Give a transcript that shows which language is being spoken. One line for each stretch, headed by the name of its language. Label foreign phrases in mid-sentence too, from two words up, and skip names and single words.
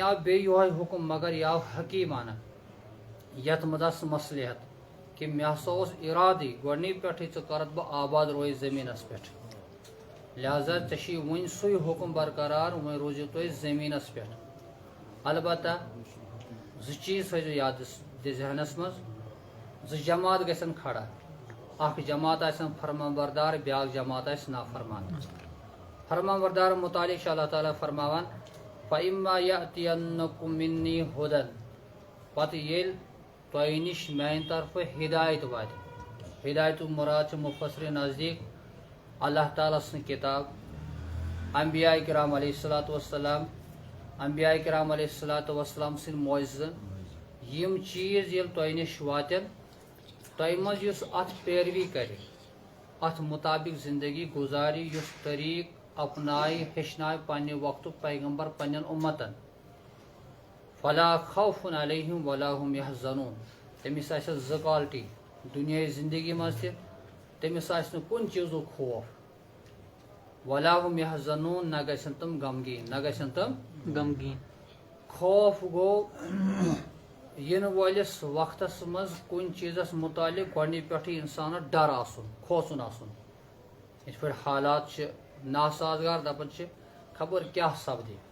Kashmiri: آو بیٚیہِ یِہوے حُکُم مگر یہِ آو حکیٖمانہ یتھ منٛز آسہٕ مصلحت کہِ مےٚ ہسا اوس ارادٕے گۄڈنِچ پٮ۪ٹھٕے ژٕ کرکھ بہٕ آباد روزِ زٔمیٖنس پٮ۪ٹھ لہذا ژےٚ چھُے وُنہِ سُے حُکُم برقرار وۄنۍ روٗزِو تُہۍ زٔمیٖنس پٮ۪ٹھ البتہ زٕ چیٖز تھٲیزیو یاد ذہنس منٛز زٕ جماعت گژھن کھڑا اکھ جماعت آسن فرمان بردار بیاکھ جماعت آسہِ نافرمان فرمان بردار متعلق چھُ اللہ تعالیٰ فرماوان
Arabic: فإما يأتينكم مني هدى
Kashmiri: پتہٕ ییٚلہِ تۄہہِ نِش میانہِ طرفہٕ ہدایت واتہِ ہدایتُک مُراد چھُ مُفسِریٖن نزدیٖک اللہ تعالیٰ سٕنٛز کِتاب انبیاء کرام
Arabic: علیہ السلام
Kashmiri: انبیاء کرام
Arabic: علیہ السلام
Kashmiri: سٕنٛدۍ معجزٕ یِم چیٖز ییٚلہِ تۄہہِ نِش واتن تۄہہِ منٛز یُس اتھ پیروی کرِ اتھ مُطابق زندگی گُزارِ یُس طریٖق اپنایہِ ہیٚچھنایہِ پننہِ وقتُک پیغمبر پننٮ۪ن اُمتن
Arabic: فلا خوف علیہم ولا هم يحزنون
Kashmiri: تٔمِس آسہِ زٕ کالٹی دُنیٲیی زندگی منٛز تہِ تٔمِس آسہِ نہٕ کُنہِ چیٖزُک خوف
Arabic: ولا هم يحزنون
Kashmiri: نہ گژھن تِم غمگیٖن خوف گوٚو ین وٲلِس وقتس منٛز کُنہِ چیٖزس مُتعلق گۄڈنِچ پٮ۪ٹھٕے اِنسانس ڈر آسُن کھوژُن آسُن یِتھ پٲٹھۍ حالات چھِ ناسازگار دپان چھِ خبر کیٛاہ سپدِ